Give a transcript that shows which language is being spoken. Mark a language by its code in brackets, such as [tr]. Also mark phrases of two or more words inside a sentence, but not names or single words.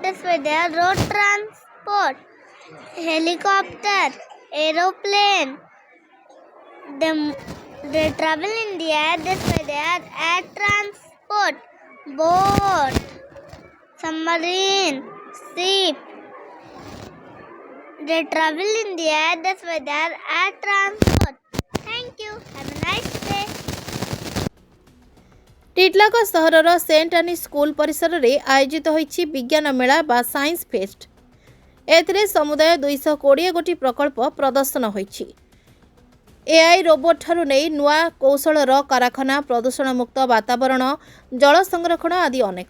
[en] That's why they are road transport. Helicopter, aeroplane, they travel in the air. That's why they are air transport. Boat, submarine, ship, they travel in the air. That's why they are air transport. Thank you. Have a nice day. [or] ଟିଟିଲାଗଡ଼ ସହରର ସେଣ୍ଟ ଆନି ସ୍କୁଲ ପରିସର ରେ ଆୟୋଜିତ ହୋଇଛି ବିଜ୍ଞାନ ମେଳା ବା [en] science fest. [or] ଏଥିରେ ସମୁଦାୟ 220 ଗୋଟି ପ୍ରକଳ୍ପ ପ୍ରଦର୍ଶନ ହୋଇଛି। [en] AI robot [or] ଠାରୁ ନହିଁ ନୂଆ କୌଶଳର କାରଖାନା, ପ୍ରଦୂଷଣ ମୁକ୍ତ ବାତାବରଣ, ଜଳ ସଂରକ୍ଷଣ ଆଦି ଅନେକ।